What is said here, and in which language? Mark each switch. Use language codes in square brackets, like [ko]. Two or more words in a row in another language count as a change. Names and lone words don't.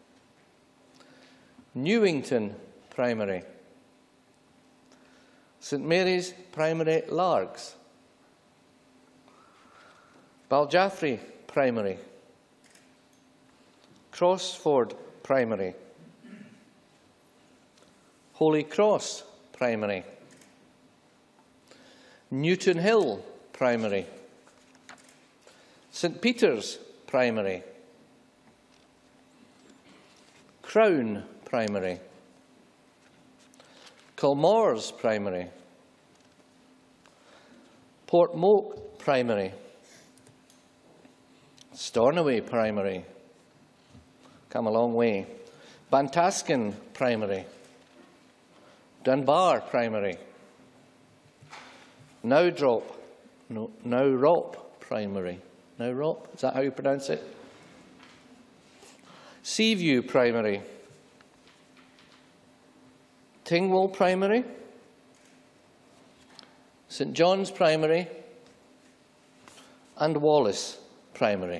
[en] Newington Primary. St Mary's Primary Largs. Baljaffrey Primary. Crossford Primary. Holy Cross Primary. Newton Hill Primary. St Peter's Primary. Crown Primary. Culmores Primary. Portmoak Primary. Stornoway Primary. Come a long way. Bantaskin Primary. Dunbar Primary. Nowrop Primary. Nowrop, is that how you pronounce it? Seaview Primary. Tingwall Primary. St John's Primary. And Wallace Primary.